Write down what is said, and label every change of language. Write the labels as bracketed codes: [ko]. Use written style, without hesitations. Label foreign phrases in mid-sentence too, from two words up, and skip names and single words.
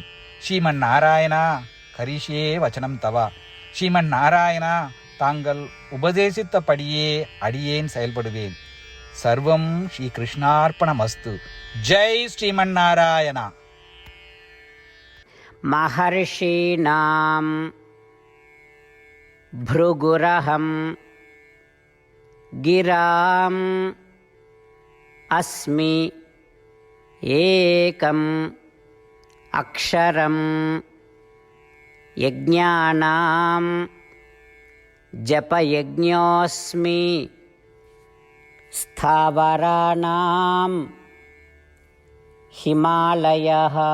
[sa] श्रीमन् नारायण करिष्ये वचनं तव. [ta] ஸ்ரீமன் நாராயணா, தாங்கள் உபதேசித்தபடியே அடியேன் செயல்படுவேன். [sa] सर्वं श्री कृष्णार्पणमस्तु जय श्रीमन् नारायण. மஹர்ஷீணாம் भृगुरहं गिराम् अस्मि एकम् अक्षरं यज्ञानां जपयज्ञोऽस्मि स्थावराणां हिमालयः